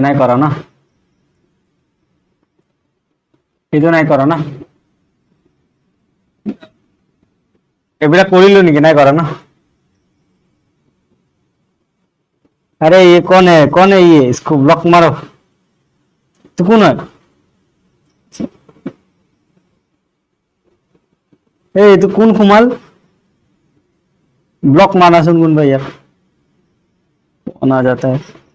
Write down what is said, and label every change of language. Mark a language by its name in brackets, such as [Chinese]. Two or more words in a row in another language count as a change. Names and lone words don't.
[Assamese] নাই কৰা না, এইটো নাই কৰা না, এইবিলাক কৰিলো নেকি? নাই কৰা না। [Hindi] अरे ये कौन है, कौन है ये, इसको ब्लॉक मारो। तो कौन है ए, तो कौन खुमाल ब्लॉक मारा सुन कौन भैया, कौन आ जाता है।